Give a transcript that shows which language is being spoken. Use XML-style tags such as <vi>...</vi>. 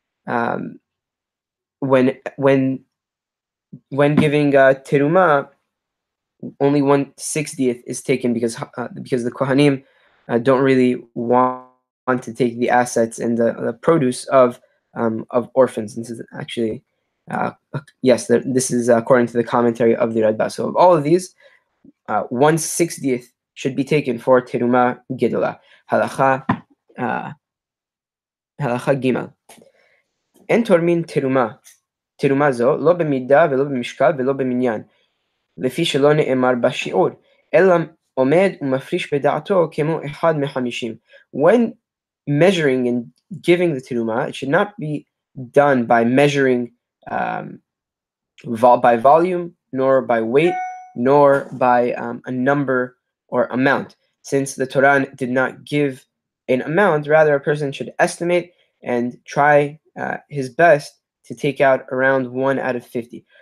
<en>When giving terumah, only 1/60th is taken because the kohanim don't really want to take the assets and the produce of orphans. This is actually yes, this is according to the commentary of the Radba. So of all of these, 1/60th should be taken for terumah gedola.</en> <he>Halacha Gimel. En tormin terumah zo lo b'midah velo b'mishkal velo b'minyan, לפי שלא נאמר בשיעור, אלא עומד ומפריש בדעתו כמו אחד מחמישים.</he> <en>When measuring and giving the terumah, it should not be done by measuring by volume, nor by weight, nor by a number or amount. Since the Torah did not give an amount, rather a person should estimate and try his best to take out around 1 out of 50.</en>